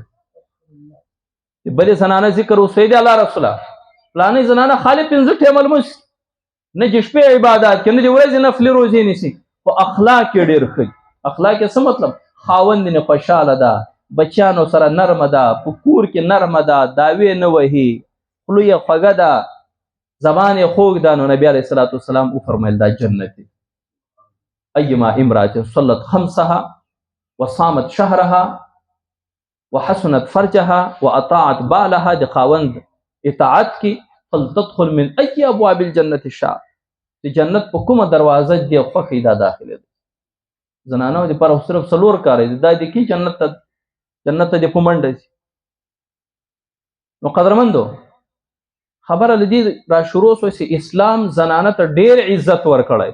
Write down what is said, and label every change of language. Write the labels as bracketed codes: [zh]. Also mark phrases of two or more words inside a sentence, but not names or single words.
[ps] بلې زنانه ذکر وسو، د الله رسوله فلانۍ زنانه خالي 5 ټیمه لمونځ، نه د شپې عبادت کوي، نه د ورځې نفلي روزې نیسي، خو اخلاق یې ډېر ښه دي. اخلاق یې څه مطلب؟ خاوند یې خوشحاله ده، بچیانو سره نرمه ده، په کور کې نرمه ده، دعوې نه وهي، خوله یې خوږه ده، زبان یې خوږ ده. نو نبي [ar] علیه الصلاة والسلام [ps] وفرمیل دا جنت دی. [ar] ایما امرأة صلت 5 وصامت شهرها وحسنت فرجها واطاعت بالها، [ps] د خاوند اطاعت کی، [ar] فلتدخل من ای ابواب الجنة شاءت. [ps] د جنت په کومه دروازه دی خوښوي دا داخله ده. زنانو دپاره صرف 4 کار دي، دا د کې جنت ته د په منډه ځي. نو قدرمندو خبره له دې را شروع شوه چې اسلام زنانه ته ډېر عزت ورکړی.